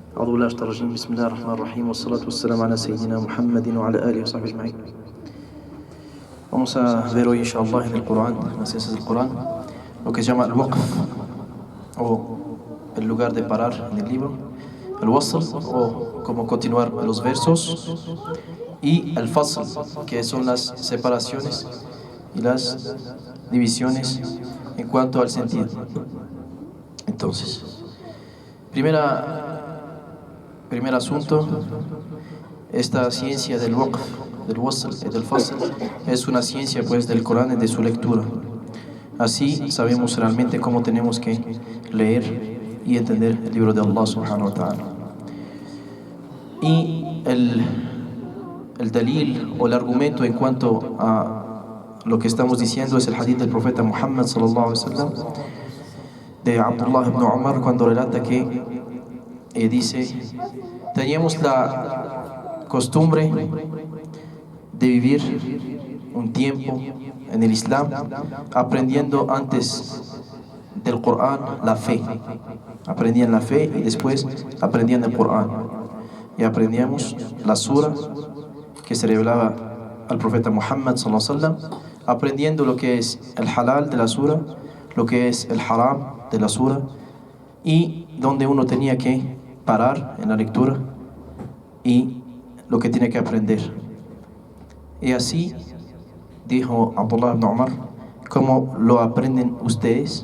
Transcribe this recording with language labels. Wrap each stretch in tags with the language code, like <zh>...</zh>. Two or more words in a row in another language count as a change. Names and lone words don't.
<ar>أعوذ بالله من الرجيم بسم الله الرحمن الرحيم والصلاة والسلام على سيدنا محمد وعلى آله وصحبه أجمعين.</ar> <es>Vamos a ver hoy, inshallah, en el Corán, en las ciencias del Corán, lo que se llama el waqf, o el lugar de parar en el libro, el wasl, o cómo continuar los versos, y el fasl, que son las separaciones y las divisiones en cuanto al sentido. Entonces, primer asunto, esta ciencia del waqf, del wasl y del fasl es una ciencia pues del Corán y de su lectura. Así sabemos realmente cómo tenemos que leer y entender el libro de Allah</es> <ar>سبحانه وتعالى.</ar> <es>Y el dalil o el argumento en cuanto a lo que estamos diciendo es el hadith del profeta Muhammad</es> <ar>صلى الله عليه وسلم</ar> <es>de Abdullah ibn Umar, cuando relata que dice: teníamos la costumbre de vivir un tiempo en el Islam aprendiendo antes del Corán la fe. Aprendían la fe y después aprendían el Corán. Y aprendíamos la sura que se revelaba al profeta Muhammad</es> <ar>صلى الله عليه وسلم,</ar> <es>aprendiendo lo que es el halal de la sura, lo que es el haram de la sura, y donde uno tenía que parar en la lectura y lo que tiene que aprender. Y así dijo Abdullah ibn Umar: ¿cómo lo aprenden ustedes?</es>